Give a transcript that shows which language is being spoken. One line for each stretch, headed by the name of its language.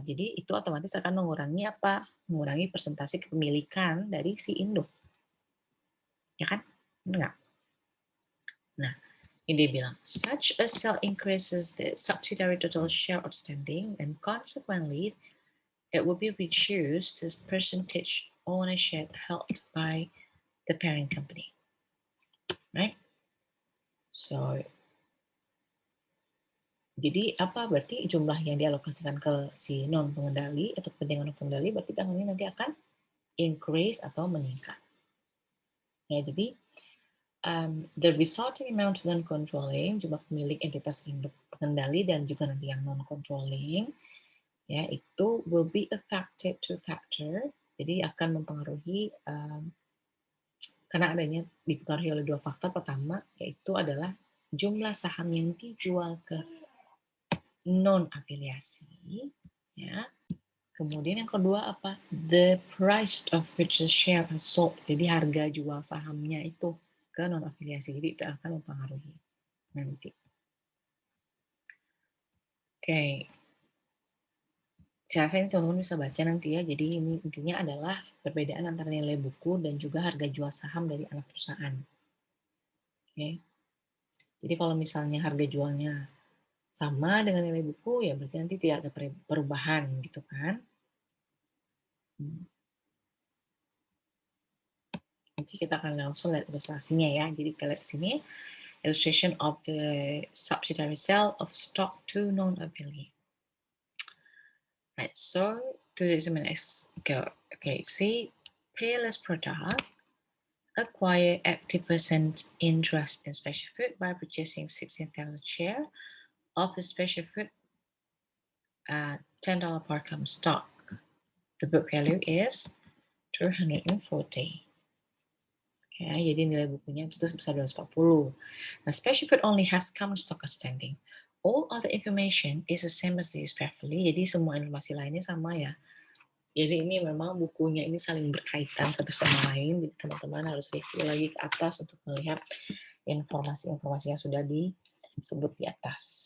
Indonesian: Jadi itu otomatis akan mengurangi apa? Mengurangi persentase kepemilikan dari si induk. Ya kan? Benar nggak? Nah, ini dia bilang,
English: such a sale increases the subsidiary total share outstanding and consequently it will be reduced as percentage ownership held by the parent company.
Indonesian: Right? So, jadi apa berarti jumlah yang dialokasikan ke si non pengendali atau kepentingan non pengendali berarti ini nanti akan increase atau meningkat. Ya, jadi the resulting amount of non-controlling, jumlah pemilik entitas induk pengendali dan juga nanti yang non-controlling, ya itu
English: will be affected to factor,
Indonesian: jadi akan mempengaruhi karena adanya dipengaruhi oleh dua faktor. Pertama yaitu adalah jumlah saham yang dijual ke non-afiliasi, ya. Kemudian yang kedua apa?
English: The price of which the share is sold.
Indonesian: Jadi harga jual sahamnya itu ke non-afiliasi. Jadi itu akan mempengaruhi nanti. Oke. Saya rasa ini teman-teman bisa baca nanti ya. Jadi ini intinya adalah perbedaan antara nilai buku dan juga harga jual saham dari anak perusahaan. Oke. Jadi kalau misalnya harga jualnya sama dengan nilai buku, ya berarti nanti tidak ada perubahan gitu kan. Nanti kita akan langsung lihat ilustrasinya ya. Jadi kita lihat sini,
English: illustration of the subsidiary sale of stock to non-affiliate. Right, so to examine okay, see, Payless product acquire 80% interest in Special Food by purchasing 16,000 share of the Special Food at $10 per common stock. The book value is 240.
Indonesian: Okay, jadi nilai bukunya itu sebesar 240.
English: Now, Special Food only has common stock outstanding. All other information is the same as this previously.
Indonesian: Jadi semua informasi lainnya sama ya. Jadi ini memang bukunya ini saling berkaitan satu sama lain. Jadi teman-teman harus review lagi ke atas untuk melihat informasi-informasi yang sudah disebut di atas.